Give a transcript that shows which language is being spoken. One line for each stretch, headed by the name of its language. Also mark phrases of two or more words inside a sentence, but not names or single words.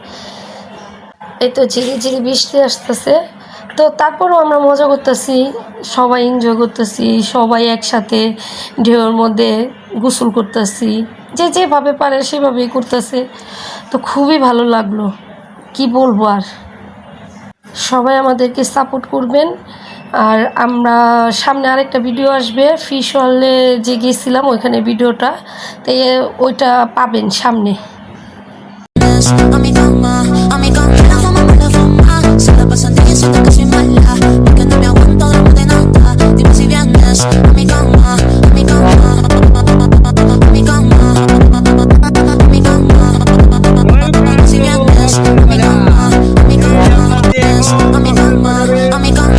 Bangla: এই তো ঝিরিঝিরি বৃষ্টি আসতেছে, তো তারপরেও আমরা মজা করতেছি, সবাই এনজয় করতেছি, সবাই একসাথে ঢেউর মধ্যে গোসল করতেছি, যে যেভাবে পারে সেভাবেই করতেছে। তো খুবই ভালো লাগলো, কি বলবো আর। সবাই আমাদেরকে সাপোর্ট করবেন। আর আমরা সামনে আরেকটা ভিডিও আসবে, ফিশ ওয়ার্ল্ডে যে গেছিলাম ওইখানে ভিডিওটা, তাই ওইটা পাবেন সামনে।
Spanish: A mi cama, la fama me la fuma. Se la pasan diciendo que soy mala, porque no me aguanto de nada. Dime si vienes a mi cama, a mi cama, a mi cama, a mi cama. Dime si vienes a mi cama, a mi cama, a mi cama, a mi cama.